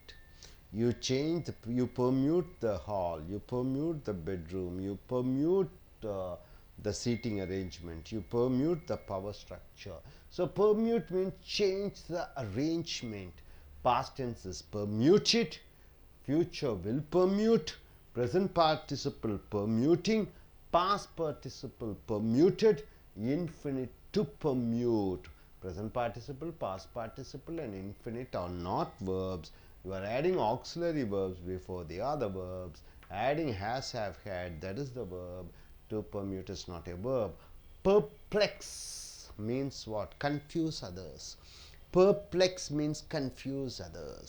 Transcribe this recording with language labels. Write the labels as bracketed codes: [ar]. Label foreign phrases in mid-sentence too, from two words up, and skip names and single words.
[en] You permute the hall, you permute the bedroom, you permute the seating arrangement, you permute the power structure. So permute means change the arrangement. Past tense is permuted, future will permute, present participle permuting, past participle permuted, infinite to permute. Present participle, past participle and infinite are not verbs. You are adding auxiliary verbs before the other verbs. Adding has, have, had, that is the verb. To permute is not a verb. Perplex means what? Confuse others. Perplex means confuse others.